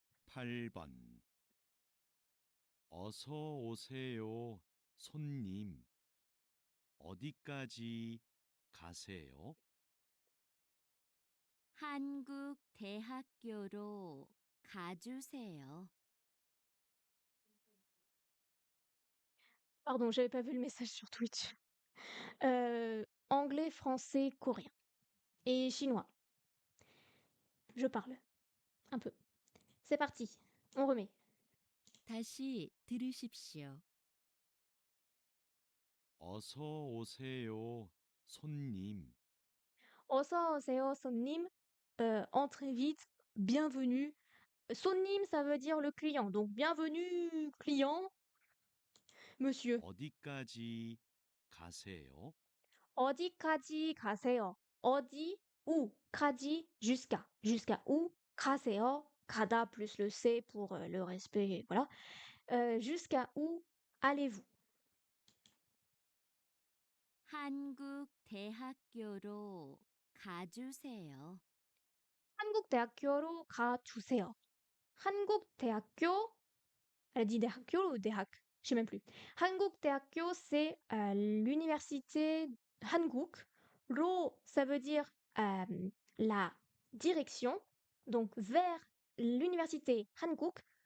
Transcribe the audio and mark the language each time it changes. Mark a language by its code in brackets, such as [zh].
[ko] 8번. 어서 오세요, 손님. 어디까지 가세요? 한국 대학교로 가주세요. [fr] Pardon, j'avais pas vu le message sur Twitch. Anglais, français, coréen. Et chinois. Je parle. Un peu. C'est parti. On remet. [ko] 다시 들으십시오. 어서 오세요, 손님. 어서 오세요, 손님. [fr] Entrez vite, bienvenue. 손님, ça veut dire le client. Donc, bienvenue, client, monsieur. [ko] 어디까지 가세요? 어디까지 가세요? [fr] 어디, où, 까지, jusqu'à. Jusqu'à où, 가세요. 가다 plus le C pour le respect, voilà. Jusqu'à où allez-vous? [ko] 한국 대학교로 가주세요. 한국 대학교로 가주세요. [fr] 한국 대학교, elle a dit 대학교 ou 대학? Je sais même plus. 한국 대학교, c'est l'université Hanguk. Ro, ça veut dire la direction, donc vers l'université Hanguk.